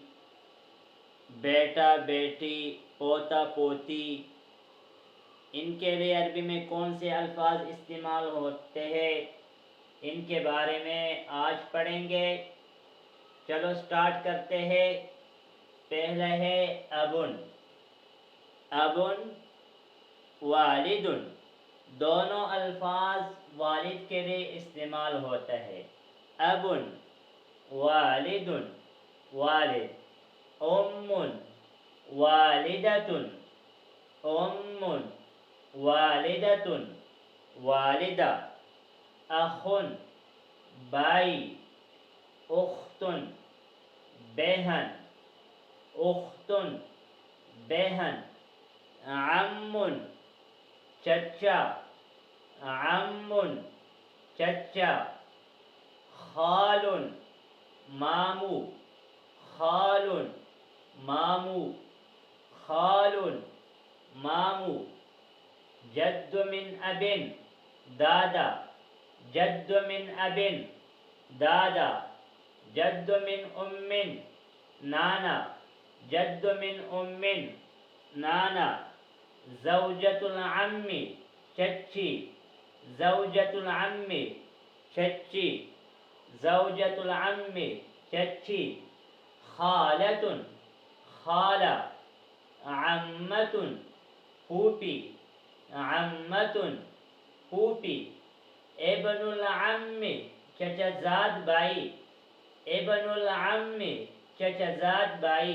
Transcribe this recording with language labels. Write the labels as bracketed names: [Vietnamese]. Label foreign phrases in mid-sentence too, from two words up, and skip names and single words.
[Hindi] बेटा बेटी, पोता पोती, इनके लिए अरबी में कौन से अल्फाज इस्तेमाल होते हैं इनके बारे में आज पढ़ेंगे। चलो स्टार्ट करते हैं। पहला है अबुन। [Arabic] أبٌ والدٌ, [Hindi] दोनों अल्फाज वालिद के लिए इस्तेमाल होता है। [Arabic] أبٌ والدٌ, [Hindi] वालिद। [Arabic] أمٌّ والدةٌ, أمٌّ والدةٌ, [Hindi] वालिदा। अखुन भाई, उख्तुन बहन, उख्तुन बहन। अम्मुन चचा, अम्मुन चचा। खालुन मामू, खालुन मामू, खालुन मामू। [Arabic] جدٌّ من أبٍ, [Hindi] दादा, [Arabic] جدٌّ من أبٍ, [Hindi] दादा। [Arabic] جدٌّ من أمٍّ, [Hindi] नाना, [Arabic] جدٌّ من أمٍّ, [Hindi] नाना। [Arabic] زوجة العمّ, [Hindi] चच्ची, [Arabic] زوجة العمّ, [Hindi] चच्ची, [Arabic] زوجة العمّ, [Hindi] चच्ची। खालतुन, खाला। अम्मतुन फूफी, अम्मतुन फूफी। [Arabic] ابن العمّ, [Hindi] चचाज़ाद भाई, [Arabic] ابن العمّ, [Hindi] चचाज़ाद भाई।